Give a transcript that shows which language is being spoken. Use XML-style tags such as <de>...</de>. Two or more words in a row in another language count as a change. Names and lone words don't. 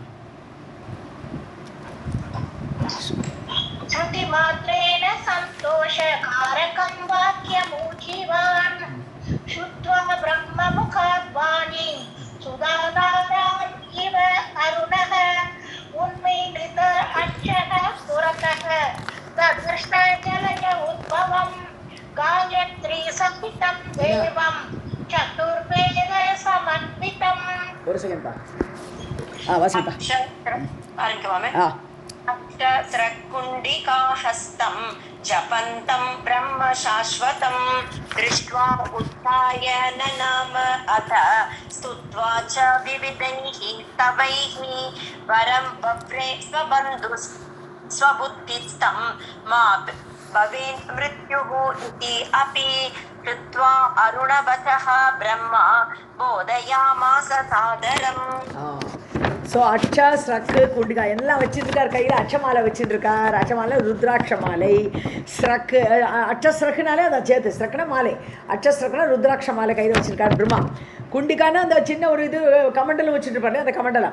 <sa>श्रुतिमात्रेण सन्तोषकारकं वाक्यमूजिवान् श्रुत्वा ब्रह्ममुखात् वाणीं सुधाधाराम् इव अरुणः उन्मीलित अक्षक पुरतः ददृश जलज उद्भवम् गायत्री सम्पितम् देवम् चतुर्वेद समन्वितम्.</sa> <ta>ஒரு செகண்ட் பா. வாசிப்பா. ஆரம்பிக்கலாமே.</ta> <sa>अक्षस्रकुण्डिकाहस्तं जपन्तं ब्रह्म शाश्वतं दृष्ट्वा उत्थाय ननाम अथ स्तुत्वा च विविधैः स्तवैः वरं बभ्रे स्वबुद्धिस्तं मा भवेन् मृत्युः इति अपि कृत्वा अरुणवचः ब्रह्मा बोधयामास सादरम्.</sa> <ta>ஸோ</ta> <sa>अक्ष स्रक् कुण्डिका</sa> <ta>எல்லாம் வச்சுருக்கார். கையில் அச்சமாலை வச்சுட்டுருக்கார். அச்சமாலை ருத்ராட்ச மாலை. ஸ்ரக்கு அச்சஸ்ரக்குனாலே அதை சேர்த்து ஸ்ரக்குனா மாலை. அச்சஸ்ரக்குனா ருத்ராட்ச மாலை கையில் வச்சுருக்கார் பிரம்மா. குண்டிகானா அந்த சின்ன ஒரு இது கமண்டலம் வச்சுட்டுருப்பாரு, அந்த கமண்டலம்.</ta>